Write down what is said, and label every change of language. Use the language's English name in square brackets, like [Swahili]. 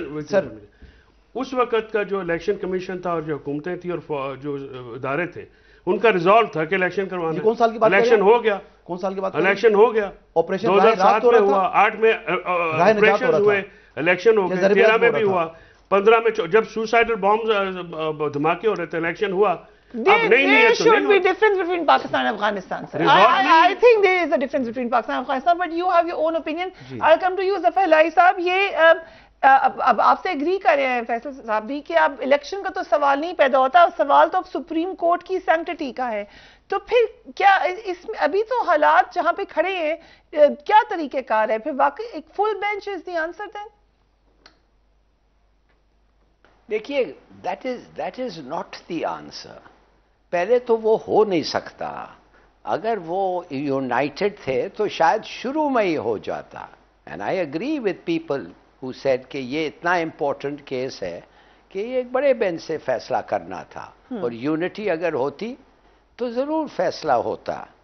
[Urdu] سر اس وقت کا جو الیکشن کمیشن تھا اور جو حکومتیں تھیں اور جو ادارے تھے ان کا ریزالو تھا کہ الیکشن کروانا. کون سال کی بات؟ الیکشن ہو گیا. کون سال کی بات؟ الیکشن ہو گیا. آپریشن 2007 میں ہوا, 8 میں آپریشن ہوئے, الیکشن ہو گیا, 13 میں بھی ہوا, 15 میں جب سوسائڈل بامز دھماکے ہو رہے تھے, الیکشن ہوا. [English] There should be difference between Pakistan and Afghanistan, sir. I think there is a difference between Pakistan and Afghanistan, but you have your own opinion. I'll come to you, Zafar Elahi صاحب. [Urdu] یہ اب آپ سے agree کر رہے ہیں فیصل صاحب بھی کہ اب الیکشن کا تو سوال نہیں پیدا ہوتا, سوال تو اب سپریم کورٹ کی سینکٹٹی کا ہے. تو پھر کیا اس میں ابھی تو حالات جہاں پہ کھڑے ہیں, کیا طریقہ کار ہے پھر واقعی ایک full bench [English] Is the answer then? [Urdu] دیکھیے, [English] that is not the answer. [Urdu] پہلے تو وہ ہو نہیں سکتا. اگر وہ یونائٹڈ تھے تو شاید شروع میں ہی ہو جاتا. [English] and I agree with people who said [Urdu] کہ یہ اتنا امپورٹنٹ کیس ہے کہ یہ ایک بڑے بینچ سے فیصلہ کرنا تھا, اور یونٹی اگر ہوتی تو ضرور فیصلہ ہوتا.